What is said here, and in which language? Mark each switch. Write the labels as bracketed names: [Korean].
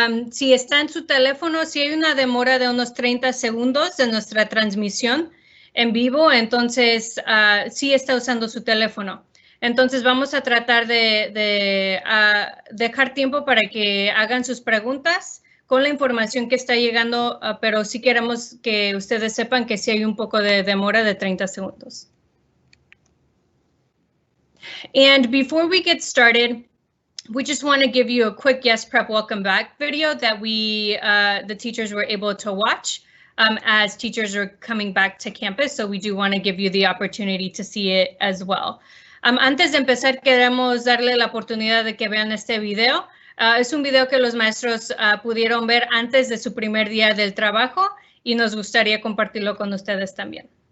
[Spanish] Si está en su teléfono, si hay una demora de unos 30 segundos de nuestra transmisión en vivo, entonces sí está usando su teléfono. Entonces vamos a tratar de dejar tiempo para que hagan sus preguntas con la información que está llegando, pero sí queremos que ustedes sepan que sí hay un poco de demora de 30 segundos. [English] And before we get started, we just want to give you a quick Yes Prep Welcome Back video that the teachers were able to watch as teachers are coming back to campus. So we do want to give you the opportunity to see it as well. [Spanish] Antes de empezar, queremos darle la oportunidad de que vean este video. Es un video que los maestros pudieron ver antes de su primer día del trabajo y nos gustaría compartirlo con ustedes también.